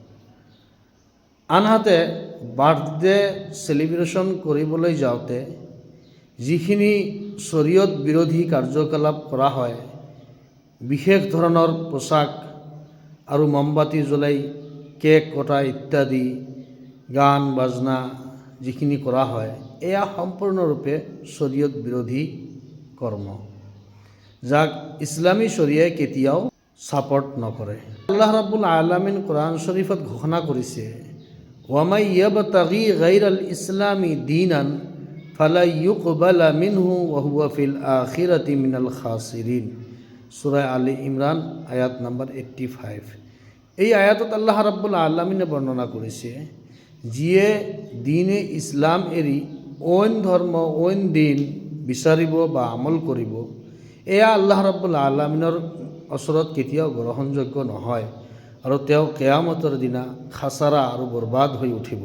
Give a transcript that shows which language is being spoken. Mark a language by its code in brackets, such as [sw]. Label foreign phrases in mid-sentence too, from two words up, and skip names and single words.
[as] আনহাতে বাৰ্থডে সেলিব্ৰেশ্যন কৰিবলৈ যাওঁতে যিখিনি শৰীয়ত বিৰোধী কাৰ্যকলাপ কৰা হয়, বিশেষ ধৰণৰ পোচাক আৰু মমবাতি জ্বলাই কেক কটা ইত্যাদি গান বাজনা যিখিনি কৰা হয়, এয়া সম্পূৰ্ণৰূপে শৰীয়ত বিৰোধী কৰ্ম, যাক ইছলামী শৰীয়াই কেতিয়াও ছাপৰ্ট নকৰে। [ar] الله رب العالمين [as] কোৰআন শৰীফত ঘোষণা কৰিছে, [ar] ومن يبتغ غير الإسلام دينا فلن يقبل منه وهو في الآخرة من الخاسرين. [as] সূরা আলী ইমরান আয়াত নাম্বার 85। এই আয়াতত [ar] الله رب العالمين [as] বৰ্ণনা কৰিছে, যিয়ে দিনে ইছলাম এৰি অইন ধৰ্ম অইন দিন বিচাৰিব বা আমল কৰিব, এয়া [ar] الله رب العالمين [as] ওচৰত কেতিয়াও গ্ৰহণযোগ্য নহয় আৰু তেওঁ কিয়ামতৰ দিনা খাছাৰা আৰু বৰবাদ হৈ উঠিব।